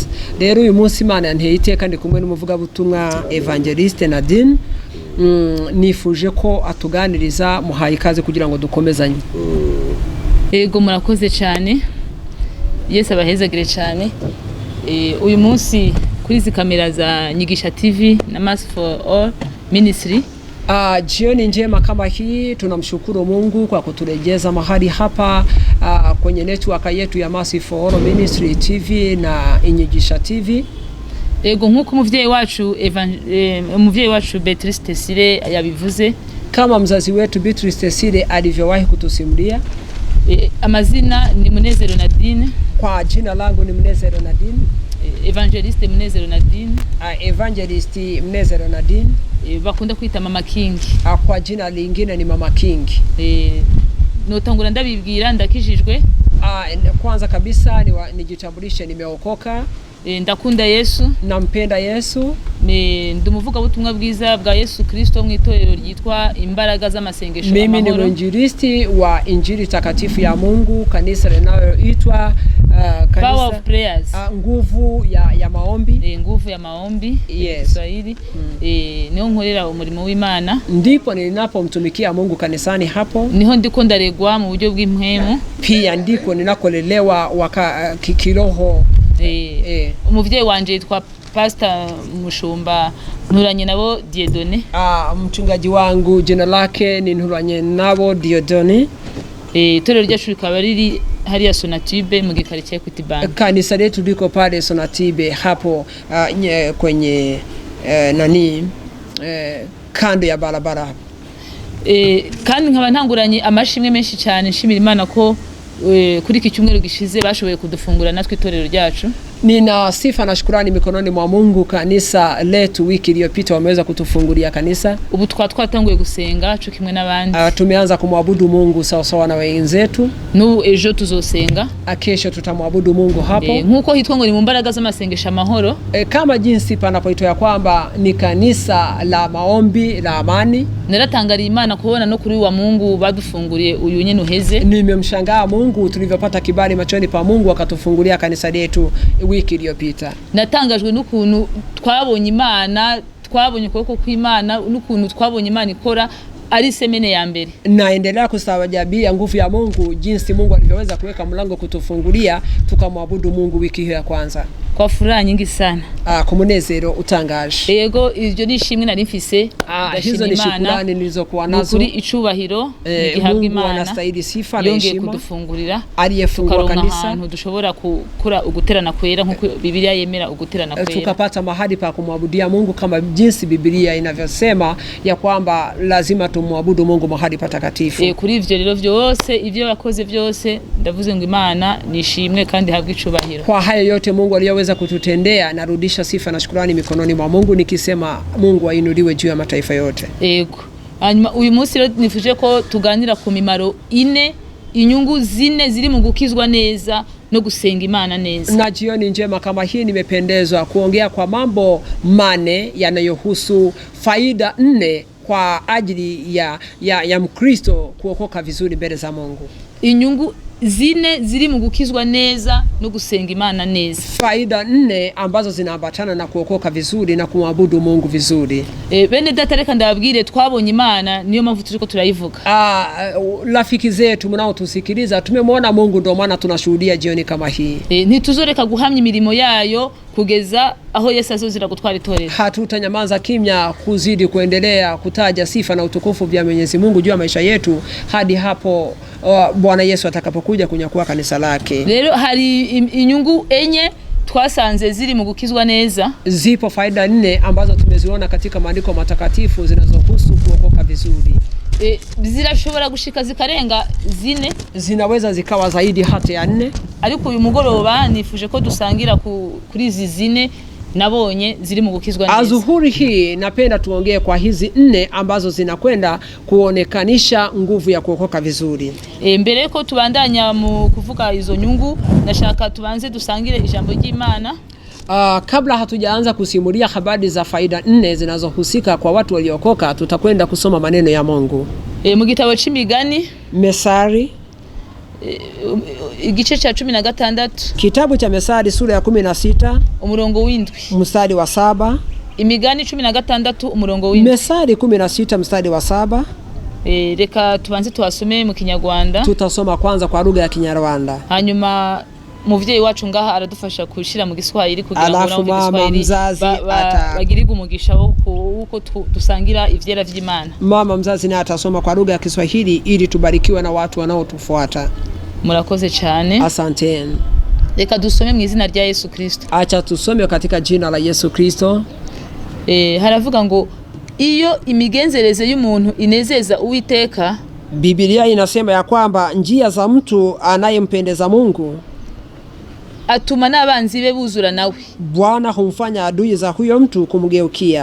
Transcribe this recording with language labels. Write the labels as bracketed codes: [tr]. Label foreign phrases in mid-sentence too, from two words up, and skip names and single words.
[rn] Rero uyu munsi Imana yanteye iteka ndi kumwe n'umuvuga butumwa Evangeliste Nadine. Nifuje ko atuganiriza, muhaye ikaze kugira ngo dukomezanye. Ego murakoze cyane. Yesu abahezagire cyane. Uyu munsi kuri izi kamera za Nyigisha TV na Mass for All Ministry, [sw] jioni njema kama hii tunamshukuru Mungu kwa kuturejeza mahali hapa kwenye network yetu ya Mass for All Ministry TV na Nyigisha TV. [rn] Ego nkuko umuvyeyi wacu Beatrice Tesire yabivuze, [sw] kama mzazi wetu Beatrice Tesire alivyowahi kutusimulia. [rn] Amazina ni Munezero Nadine. [sw] Kwa jina langu ni Munezero Nadine. Evangeliste Munezero Nadine. Evangeliste Munezero Nadine. [rn] Bakunda kwita Mama King. [sw] Kwa jina lingine ni Mama King. [rn] Notangura ndabibwira ndakijijwe. [sw] Kwanza kabisa nijitambulishe, nimeokoka. [rn] Ndakunda Yesu, [sw] nampenda Yesu. [rn] Ndumuvuga butumwa bwiza bwa Yesu Kristo mu itorero ryitwa Imbaraga z'Amasengesho Amahoro. [sw] Mimi ni mwinjilisti wa Injili takatifu ya Mungu, kanisa linaloitwa Power of Prayers, nguvu ya maombi. Nguvu ya maombi. Yes. Kiswahili. [rn] Niho nkorera umurimo w'Imana. [sw] Ndipo ninapomtumikia Mungu kanisani hapo. [rn] Niho ndiko ndaregwa mu buryo bw'impwemu. [sw] Pia ndiko ninakolelewa kiroho. [rn] Umuvyeyi wanje yitwa Pastor Mushumba Nturanye nabo Dieudonné. [sw] Mchungaji wangu jina lake ni Nturanye nabo Dieudonné. [rn] Itorero ryacu rikaba riri hariya Sonatube mu gikarikiye Kutibank. [sw] Kanisa letu liko pale Sonatube hapo kwenye kando ya barabara. [rn] Kandi nkaba ntanguranye amashimwe menshi cyane nshimira Imana ko kuri iki cyumweru gishize bashoboye kudufungura natwe itorero ryacu. [sw] Nina sifa na shukrani mikononi mwa Mungu. Kanisa letu wiki iliyopita wameweza kutufungulia kanisa. [rn] Ubu twatanguye gusenga cyo kimwe n'abandi. [sw] Tumeanza kumwabudu Mungu sawa sawa na wenzetu. [rn] N'ubu ejo tuzosenga. [sw] Kesho tutamwabudu Mungu hapo. [rn] Nkuko hitwa ngo ni mu mbaraga z'amasengesho amahoro. [sw] Kama jinsi panapoitwa ya kwamba ni kanisa la maombi la amani. [rn] Naratangariye Imana kubona no kuri wa Mungu badufunguriye uyu nyene uheze. [sw] Nimemshangaa Mungu tulivyopata kibali machoni pa Mungu akatufungulia kanisa letu wiki iliyopita. [rn] Natangajwe n'ukuntu twabonye Imana, twabonye ukuboko kw'Imana, n'ukuntu twabonye Imana ikora ari semene ya mbere. [sw] Naendelea kustajabia nguvu ya Mungu, jinsi Mungu alivyoweza kuweka mlango kutufungulia tukamwabudu Mungu wiki hiyo ya kwanza. Kwa furaha nyingi sana. [rn] Kumunezero utangaje. Yego ivyo nishimwe nari mfise. [sw] Hizo ni shukrani nilizokuwa nazo. [rn] Kuri icubahiro gihabwa Imana. [sw] Anastahili sifa na heshima. [rn] Yongeye kudufungurira. [sw] Aliyefungua kanisa. [rn] Ahantu dushobora kukura uguterana kwera nkuko Biblia yemera uguterana kwera. [sw] Tukapata mahali pa kumwabudia Mungu kama jinsi Biblia inavyosema ya kwamba lazima tumwabudu Mungu mahali patakatifu. [rn] Kuri ivyo rero vyose ivyo yakoze vyose ndavuze ngo Imana nishimwe kandi habwe icubahiro. [sw] Kwa hayo yote Mungu aliyoweza kututendea, narudisha sifa na shukrani mikononi mwa Mungu nikisema Mungu ainuliwe juu ya mataifa yote. [rn] Yego. Hanyuma uyu munsi rero nifuje ko tuganira ku mimaro 4, inyungu 4 ziri mu gukizwa neza no gusenga Imana neza. [sw] Na jioni njema kama hii nimependezwa kuongea kwa mambo 8 yanayohusu faida 4 kwa ajili ya Mkristo kuokoka vizuri mbele za Mungu. [rn] Inyungu 4 ziri mu gukizwa neza no gusenga Imana neza. [sw] Faida 4 ambazo zinaambatana na kuokoka vizuri na kumwabudu Mungu vizuri. [rn] Bene data reka ndababwire twabonye Imana niyo mpamvu turiko turayivuga. [sw] Rafiki zetu mnao tusikiliza tumemwona Mungu ndio maana tunashuhudia jioni kama hii. [rn] Ntituzoreka guhamya imirimo yayo kugeza aho Yesu azozira gutwara itorero. [sw] Hatutanyamaza kimya kuzidi kuendelea kutaja sifa na utukufu vya Mwenyezi Mungu juu ya maisha yetu hadi hapo Bwana Yesu atakapokuja kunyakua kanisa lake. [rn] Rero hari inyungu 4 twasanze ziri mu gukizwa neza. [sw] Zipo faida 4 ambazo tumeziona katika maandiko matakatifu zinazohusu kuokoka vizuri. [rn] Zirashobora gushika zikarenga 4, [sw] zinaweza zikawa zaidi hata ya 4, [rn] ariko uyu mugoroba nifuje ko dusangira kuri izi 4 nabonye ziri mu gukizwa neza. [sw] Azuhuri hii napenda tuongee kwa hizi 4 ambazo zinakwenda kuonekanisha nguvu ya kuokoka vizuri. [rn] Mbere yuko tubandanya mu kuvuga izo nyungu nashaka tubanze dusangire ijambo ry'Imana. [sw] Kabla hatujaanza kusimulia habari za faida 4 zinazohusika kwa watu waliokoka, tutakwenda kusoma maneno ya Mungu. [rn] Mu gitabo c'Imigani, Mesari, igice cha 16, [sw] kitabu cha Mesari sura ya 16 [rn] umurongo w'7 [sw] mstari wa 7. [rn] Imigani 16 umurongo w'7. [sw] Mesari 16 mstari wa 7. [rn] Reka tubanze tuwasome mu Kinyarwanda. [sw] Tutasoma kwanza kwa lugha ya Kinyarwanda. [rn] Hanyuma muvyeyi wacu ngaha aradufasha kushira mu Giswahili kugira ngo [sw] mama mzazi [rn] bagiriga umugisha uko dusangira ivyera vy'Imana. [sw] Mama mzazi naye atasoma kwa lugha ya Kiswahili ili tubarikiwe na watu wanaotufuata. [rn] Murakoze cyane. [sw] Asanteni. [rn] Reka dusome mu izina rya Yesu Kristo. [sw] Acha tusome katika jina la Yesu Kristo. [rn] Haravuga ngo iyo imigenzereze y'umuntu inezeza Uwiteka. [sw] Biblia inasema ya kwamba njia za mtu anayempendeza Mungu [rn] atuma n'abanzi be buzura nawe. [sw] Bwana humfanya adui za huyo mtu kumgeukia.